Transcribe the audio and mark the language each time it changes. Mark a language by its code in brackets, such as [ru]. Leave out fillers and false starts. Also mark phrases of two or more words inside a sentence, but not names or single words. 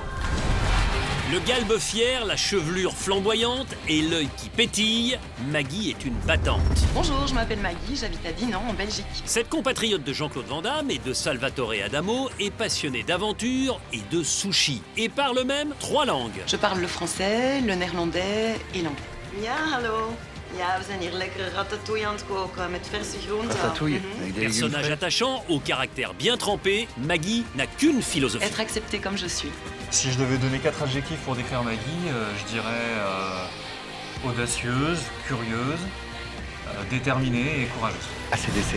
[fr] Le galbe fier, la chevelure flamboyante et l'œil qui pétille, Maggie est une battante. Bonjour, je m'appelle Maggie, j'habite à Dinan, en Belgique. Cette compatriote de Jean-Claude Van Damme et de Salvatore Adamo est passionnée d'aventure et de sushi et parle même 3 langues. Je parle le français, le néerlandais et l'anglais. [nl] Ja, hallo. Ja, we zijn hier lekkere ratatouille aan het koken met verse groenten. [fr] Ratatouille, avec des légumes Personnage frais. attachant, au caractère bien trempé, Maggie n'a qu'une philosophie. Être acceptée comme je suis. Si je devais donner 4 adjectifs pour décrire Maggie, je dirais audacieuse, curieuse, déterminée et courageuse. ACDC.